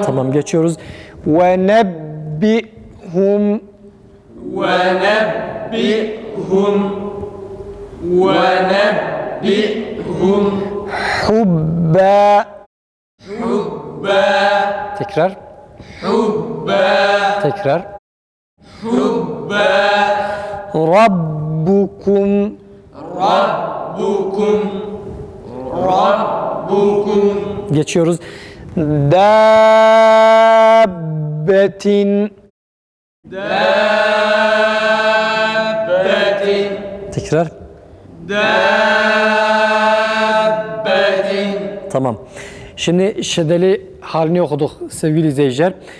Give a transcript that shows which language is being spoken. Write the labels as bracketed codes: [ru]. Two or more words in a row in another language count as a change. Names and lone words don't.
[tr] Tamam, geçiyoruz. [ar] ونبئهم. ونبئهم. ونبئهم. [tr] Hubba. Hubba. Tekrar. Hubba. Tekrar. Hubba. Rabbukum. Rabbukum. Rabbukum. Geçiyoruz. Dabbetin. Dabbetin. Tekrar. Dabbetin. Tamam. Şimdi şeddeli halini okuduk sevgili izleyiciler.